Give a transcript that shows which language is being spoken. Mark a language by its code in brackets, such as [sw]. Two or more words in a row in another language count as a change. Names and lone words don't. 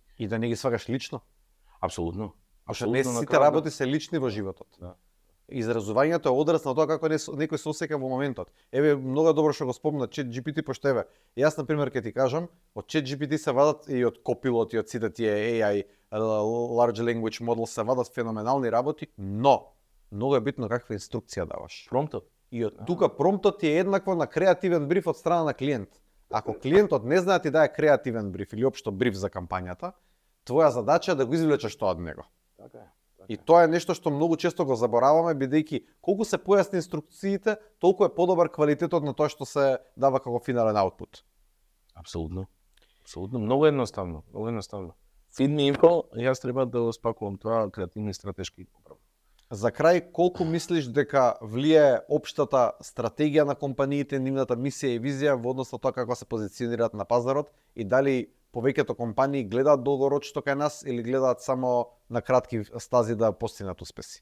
[mk] И да не ги свагаш лично. Апсолутно. Не сите работи се лични во животот. Да. Изразувањето е одраз на тоа како некој се осеќа во моментот. Еве многу добро што го спомна ChatGPT, пошто еве, јас на пример ќе ти кажам, од ChatGPT се вадат и од Copilot и од сите тие [en] AI large language models [mk] се вадат феноменални работи, но многу е битно каква инструкција даваш. Промптот. И од тука промптот е еднакво на креативен бриф од страна на клиент. Ако клиентот не знае ти дае креативен бриф или општо бриф за кампањата, твоја задача е да го извлечеш тоа од него. Така е. И тоа е нешто што многу често го забораваме, бидејќи колку се појасни инструкциите, толку е подобар квалитетот на тоа што се дава како финален аутпут. Апсолутно. Апсолутно. Многу едноставно. Многу едноставно. [en] Feed me info, [mk] јас треба да го спакувам тоа креативни стратешки управа. За крај, колку мислиш дека влијае општата стратегија на компаниите, нивната мисија и визија во однос на тоа како се позиционираат на пазарот и дали повеќето компании гледаат долгорочно кај нас или гледаат само на кратки стази да постигнат успеси?